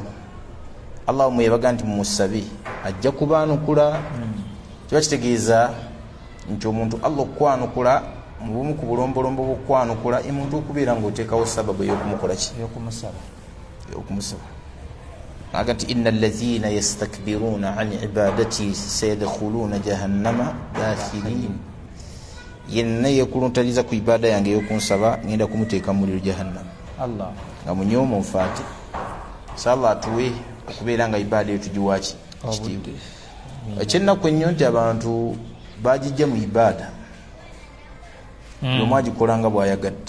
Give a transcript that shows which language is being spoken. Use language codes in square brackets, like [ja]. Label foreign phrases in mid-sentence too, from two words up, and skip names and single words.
[lg] Allah mwebaga nti mumusabe ajja kubaanukula. Kiba kitegeeza nti omuntu Allah okwanukula mu bumu ku bulombolombo bw'okwanukula omuntu okubeera ng'oteekawo sababu ey'okumukola ki, ey'okumusaba. Aga nti [ar] إن الذين يستكبرون عن عبادتي سيدخلون جهنم داخرين, [lg] yenna yeekuluntaliza ku ibaada yange ey'okunsaba ngenda kumuteeka mu muliro jahannama. Allah nga munyooma onfaate. So Allah atuwe okubeera nga ibaada eyo tugiwaki kitiibwa. Ekyennaku ennyo nti abantu bagijja mu ibaada omu agikola nga bw'ayagadde.